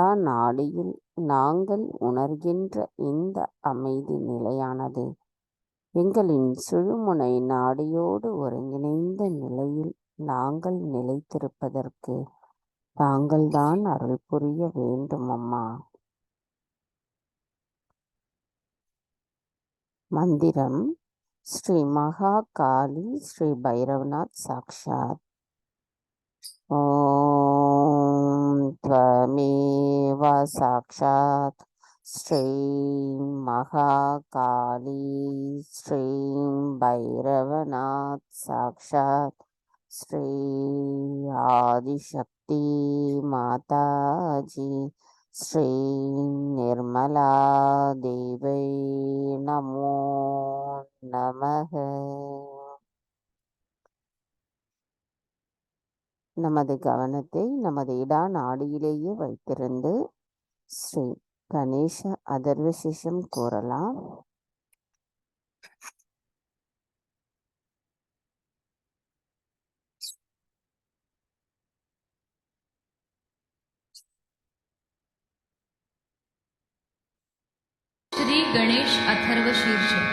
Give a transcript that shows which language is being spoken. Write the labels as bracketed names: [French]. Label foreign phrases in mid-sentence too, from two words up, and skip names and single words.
[Tamil] நாடியில் நாங்கள் உணர்கின்ற இந்த அமைதி நிலையானது எங்களின் சுழுமுனை நாடியோடு ஒருங்கிணைந்த நிலையில் நாங்கள் நிலைத்திருப்பதற்கு தாங்கள்தான் அருள் புரிய வேண்டும் அம்மா. மந்திரம் ஸ்ரீ மகா காளி ஸ்ரீ பைரவநாத் சாக்ஷாத். [Sanskrit] ஓம் त्वमेव साक्षात् श्री महाकाली श्री भैरवनाथ साक्षात् श्री आदिशक्ति माताजी श्री निर्मला देवै नमो नमः। [Tamil] நமது கவனத்தை நமது இடா நாடியிலேயே வைத்திருந்து ஸ்ரீ கணேச அதர்வசிஷம் கூறலாம். [Sanskrit] श्री गणेश अथर्व शीर्ष।